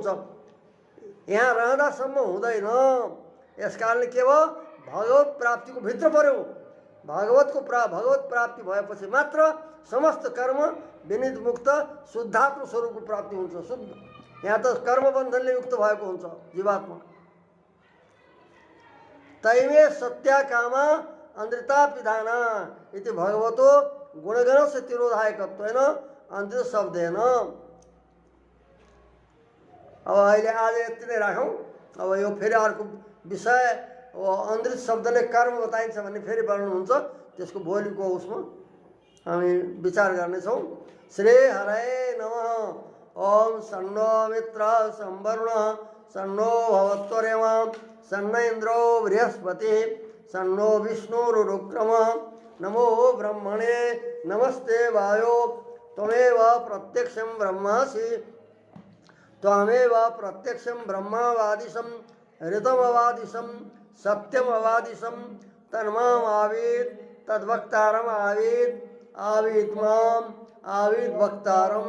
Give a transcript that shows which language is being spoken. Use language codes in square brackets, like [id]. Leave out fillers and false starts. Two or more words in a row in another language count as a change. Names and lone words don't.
[ne] यहाँ रहँदासम्म हुँदैन। यस कारणले के भयो, भगवत प्राप्ति को भित्र पर्यो। भगवत प्राप्ति भएपछि मात्र समस्त कर्म विनिर्मुक्त शुद्धात्म स्वरूप को प्राप्ति हुन्छ। शुद्ध यहाँ त कर्म बन्धनले युक्त भएको हुन्छ जीवात्मा। [sa] तैमे सत्या कामा अन्द्रिता विधाना इति भगवतो गुणगण से तिरोधायकत्वेन अन्द्रित शब्देन। [ne] अब अहिले आज यति नै राखौँ। अब यो फेरि अर्को विषय अन्द्रित शब्दले कर्म बताइन्छ भन्ने फेरि वर्णन हुन्छ, त्यसको भोलिको उसमा हामी विचार गर्नेछौँ। [sa] श्री हरये नमः। ओम सन्नो मित्र संवरुण सन्नो भवत्वरेमा सन्न इन्द्रो बृहस्पति सन्नो विष्णुरुक्रम। नमो ब्रह्मणे नमस्ते वायो त्वमेव प्रत्यक्षं ब्रह्मासि त्वमेव प्रत्यक्षं ब्रह्मावादिशं ऋतमवादिशं सत्यमवादिशं तन्माम आवीत् तद्वक्तारम आवीत् आवीत् माम आवीत् वक्तारम।